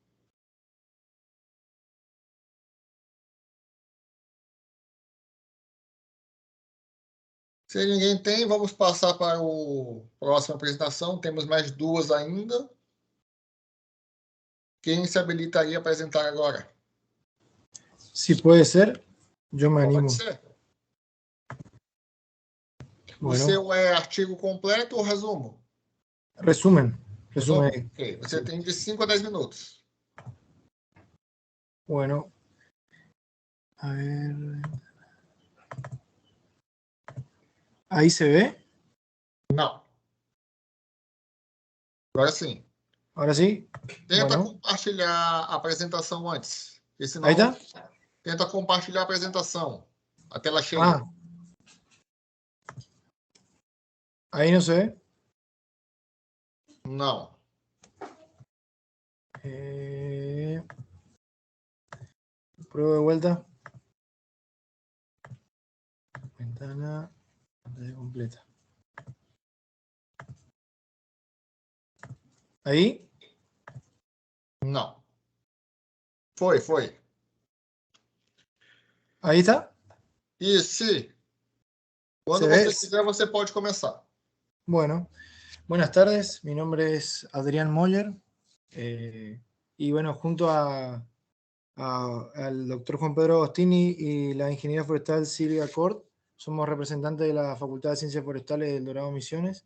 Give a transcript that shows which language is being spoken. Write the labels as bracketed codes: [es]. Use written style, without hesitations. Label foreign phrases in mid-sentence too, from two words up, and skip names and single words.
[pt] Se ninguém tem, vamos passar para a próxima apresentação. Temos mais duas ainda. Quem se habilitaria a apresentar agora? [es] Sí, puede ser. Yo me animo. [pt] Pode ser. O [es] Bueno, [pt] seu é artigo completo ou resumo? [es] resumen. [pt] Resumo? [es] Resumen. [pt] Ok. Você tem de 5 a 10 minutos. [es] Bueno. A ver. ¿Ahí se ve? [pt] Não. Agora sim. [es] Ahora sí. [pt] Tenta [es] Bueno. [pt] compartilhar a apresentação antes. Porque senão, [es] Ahí está. [pt] tenta compartilhar a apresentação. A tela cheia. [es] Ah. Ahí no se ve. [pt] Não. [es] Pruebo de vuelta. Ventana. Pantalla completa. ¿Ahí? [pt] Não. Foi. [es] ¿Ahí está? [pt] E se quando [es] ¿Se [pt] você [es] ve? [pt] quiser, você pode começar. [es] Bueno, buenas tardes. Mi nombre es Adrián Moller. Y bueno, junto al doctor Juan Pedro Agostini y la ingeniera forestal Silvia Cort, somos representantes de la Facultad de Ciencias Forestales del Dorado Misiones.